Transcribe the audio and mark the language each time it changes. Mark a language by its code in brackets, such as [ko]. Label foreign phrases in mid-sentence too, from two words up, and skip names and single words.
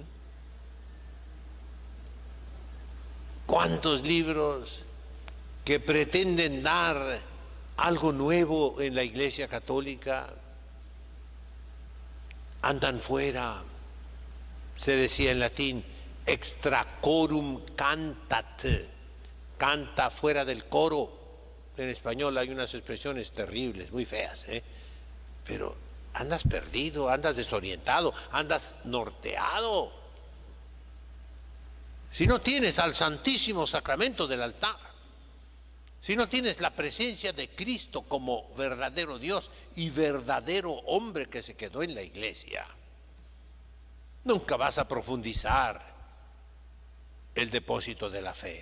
[es] ¿Cuántos libros que pretenden dar algo nuevo en la Iglesia Católica andan fuera? Se decía en latín, [la] extra corum cantat, [es] canta fuera del coro. En español hay unas expresiones terribles, muy feas, pero andas perdido, andas desorientado, andas norteado. Si no tienes al Santísimo Sacramento del altar, si no tienes la presencia de Cristo como verdadero Dios y verdadero hombre que se quedó en la iglesia, nunca vas a profundizar el depósito de la fe.